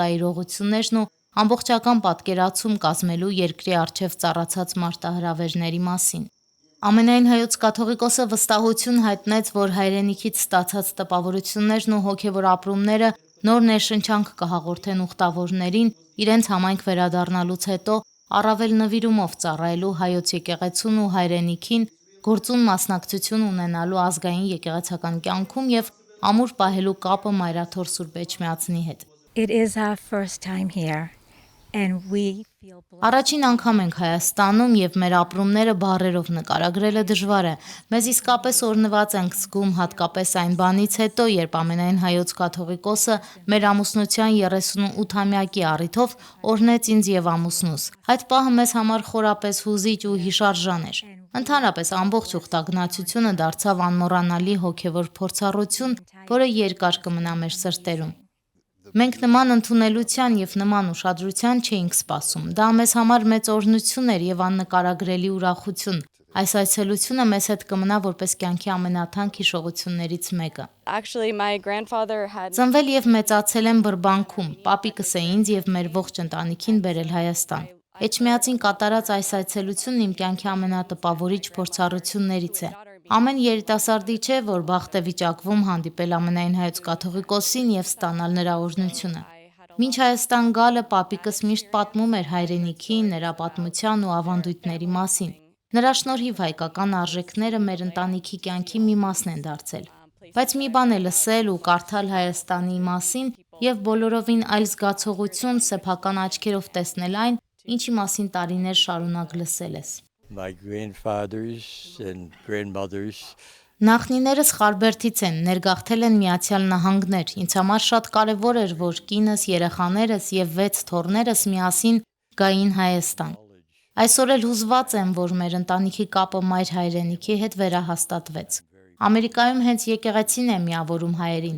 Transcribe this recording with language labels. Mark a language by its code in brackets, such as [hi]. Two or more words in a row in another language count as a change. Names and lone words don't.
[hy] իրողություններն ու ամբողջական պատկերացում կազմելու երկրի առջև ծառացած մարտահրավերների մասին։ Ամենայն հայոց կաթողիկոսը վստահություն հայտնեց, որ հայրենիքից ստացած տպավորություններն ու հոգևոր ապրումները նոր ներշնչանք կհաղորդեն ուխտավորներին իրենց համայնք վերադառնալուց հետո առավել նվիրումով ծառայելու հայոց եկեղեցուն ու հայրենիքին, գործուն մասնակցություն ունենալու ազգային եկեղեցական կյանքում եւ ամուր պահելու կապը Մայրաթոր Սուրբ Էջմիածնի հետ։ [en] It is our first time here and we feel blessed. [hy] Առաջին անգամ ենք Հայաստանում եւ մեր ապրումները բառերով նկարագրելը դժվար է։ Մեզ իսկապես օրհնված ենք զգում հատկապես այն բանից հետո, երբ ամենայն հայոց կաթողիկոսը մեր ամուսնության 38-ամյակի առիթով օրհնեց ինձ եւ ամուսնուս։ Այդ պահը մեզ համար խորապես հուզիչ ու հիշարժան էր։ Ընդհանրապես ամբողջ ուխտագնացությունը դարձավ անմոռանալի հոգևոր փորձառություն, որը երկար կմնա մեր սրտերում։ Մենք նման ընդունելության եւ նման ուշադրության չէինք սպասում։ Դա մեզ համար մեծ օրհնություն էր եւ աննկարագրելի ուրախություն։ Այս այցելությունը մեզ հետ կմնա որպես կյանքի ամենաթանկ հիշողություններից մեկը։ [en] Actually, my grandfather had [hy] Ծնվել եւ մեծացել եմ Բրբանքում։ Պապիկս է ինձ եւ մեր ողջ ընտանիքին բերել Հայաստան։ Էջմիածին կատարած այս այցելությունն իմ կյանքի ամենատպավորիչ փորձառություններից է։ Ամեն երիտասարդի չէ, որ բախտ է վիճակվում հանդիպել ամենայն հայոց կաթողիկոսին եւ ստանալ նրա օրհնությունը։ Մինչ Հայաստան գալը պապիկս միշտ պատմում էր հայրենիքի, նրա պատմության ու ավանդույթների մասին։ Նրա շնորհիվ հայկական արժեքները մեր ընտանիքի կյանքի մի մասն են դարձել։ Բայց մի բան է լսել ու կարդալ Հայաստանի մասին եւ բոլորովին այլ զգացողություն սեփական աչքերով տեսնել այն, ինչի մասին տարիներ շարունակ լսել ես։ [en] My grandfathers and grandmothers [hy] Նախնիներս Խարբերդից են, ներգաղթել են Միացյալ Նահանգներ։ Ինձ համար շատ կարևոր էր, որ կինս, երեխաներս եւ 6 թոռներս միասին գային Հայաստան։ Այսօր էլ հուզված եմ, որ մեր ընտանիքի կապը մայր հայրենիքի հետ վերահաստատվեց։ Ամերիկայում հենց եկեղեցին է միավորում հայերին,